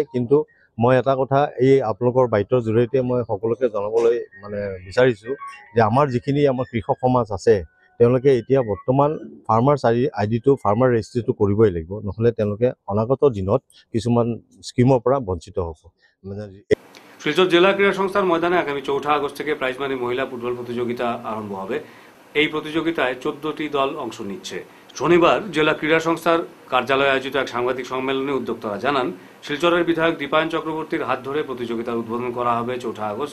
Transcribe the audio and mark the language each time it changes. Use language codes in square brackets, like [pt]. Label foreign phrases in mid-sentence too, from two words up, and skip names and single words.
[as] কিন্তু মই এটা কথা এই আপোনালোকৰ বাইটৰ জৰিয়তে মই সকলোকে জনাবলৈ মানে বিচাৰিছোঁ যে আমাৰ যিখিনি আমাৰ কৃষক সমাজ আছে তেওঁলোকে এতিয়া বৰ্তমান [en] farmers ID farmer registry [as] কৰিবই লাগিব, নহ'লে তেওঁলোকে অনাগত দিনত কিছুমান স্কিমৰ পৰা বঞ্চিত হ'ব। [bn] শিলচর জেলা ক্রীড়া সংস্থার ময়দানে আগামী 4 আগস্ট থেকে [en] prize money [bn] মহিলা ফুটবল প্রতিযোগিতা আরম্ভ হবে। এই প্রতিযোগিতায় 14টি দল অংশ নিচ্ছে। শনিবার জেলা ক্রীড়া সংস্থার কার্যালয়ে আয়োজিত এক সাংবাদিক সম্মেলনে উদ্যোক্তারা জানান, শিলচরের বিধায়ক দীপায়ন চক্রবর্তীর হাত ধরে প্রতিযোগিতার উদ্বোধন করা হবে 4 আগস্ট।